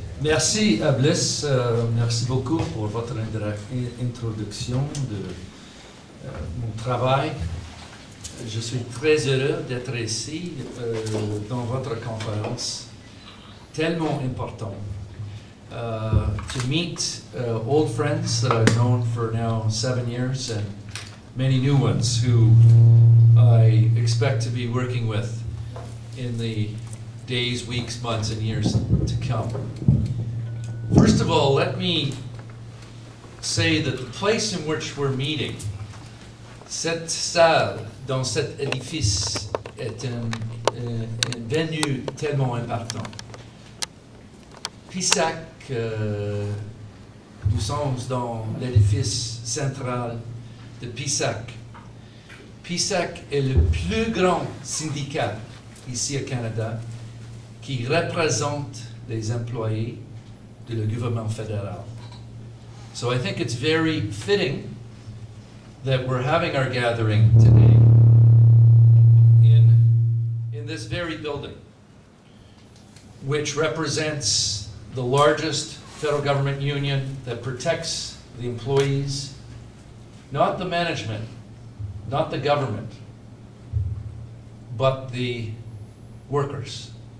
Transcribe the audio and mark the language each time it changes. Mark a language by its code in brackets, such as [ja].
[fr] Merci Bliss, merci beaucoup pour votre introduction de mon travail. Je suis très heureux d'être ici dans votre conférence, tellement important. [en] To meet old friends that I've known for now 7 years and many new ones who I expect to be working with in the days, weeks, months, and years to come. First of all, let me say that the place in which we're meeting, [fr] cette salle dans cet édifice, est un venue tellement important. PISAC, nous sommes dans l'édifice central de PISAC. PISAC est le plus grand syndicat ici au Canada qui représente les employés de le gouvernement fédéral. [en] So I think it's very fitting that we're having our gathering today in this very building, which represents the largest federal government union that protects the employees, not the management, not the government, but the workers.